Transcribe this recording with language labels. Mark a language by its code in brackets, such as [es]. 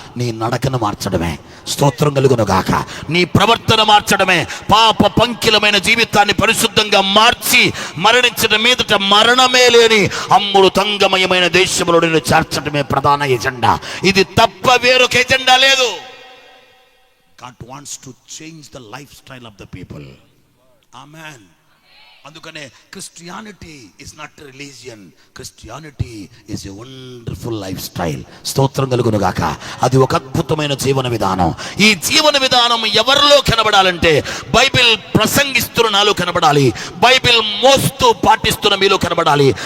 [te] నీ నడకను మార్చడమే. స్తోత్రం కలుగునుగాక. నీ ప్రవర్తన మార్చడమే. పాప పంకిలమైన జీవితాన్ని పరిశుద్ధంగా మార్చి మరణించడం మీదట మరణమే లేని అమృతంగమయమైన దేశంలో నిన్ను చేర్చడమే ప్రధాన ఎజెండా. ఇది తప్ప వేరొక ఎజెండా లేదు. [en] God wants to change the lifestyle of the people. Amen. అందుకనే Christianity is not religion, Christianity is a wonderful lifestyle. [te] స్తోత్రం కలుగునుగాక. అది ఒక అద్భుతమైన జీవన విధానం. ఈ జీవన విధానం ఎవరిలో కనబడాలంటే బైబిల్ ప్రసంగిస్తున్న నాలో కనబడాలి, బైబిల్ మోస్తూ పాటిస్తున్న మీలో కనబడాలి.